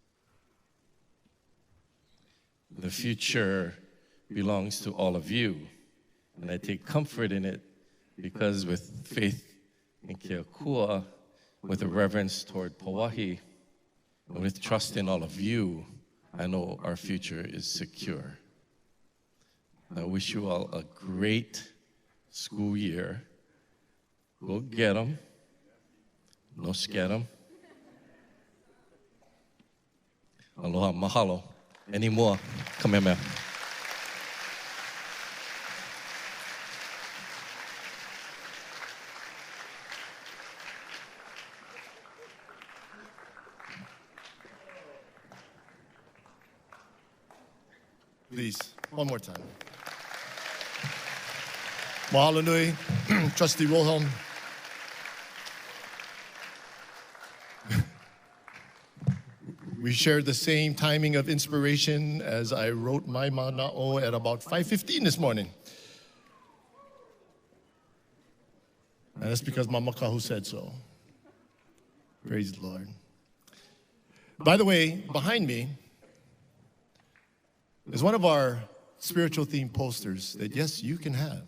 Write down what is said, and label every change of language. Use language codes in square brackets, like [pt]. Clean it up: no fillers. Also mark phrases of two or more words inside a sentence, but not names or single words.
[en] The future belongs to all of you, and I take comfort in it because with faith in [haw] Ke Akua, [en] with a reverence toward Pauahi, and with trust in all of you, I know our future is secure. I wish you all a great school year. Go get them. No scare them. [haw] Aloha, mahalo. I Mua. Kamehameha. [en] Please, one more time. [haw] Mahalo nui, [en] Trustee Wilhelm. We shared the same timing of inspiration as I wrote my manaʻo at about 5:15 this morning. And that's because Mama Kahu said so. Praise the Lord. By the way, behind me is one of our spiritual theme posters that, yes, you can have.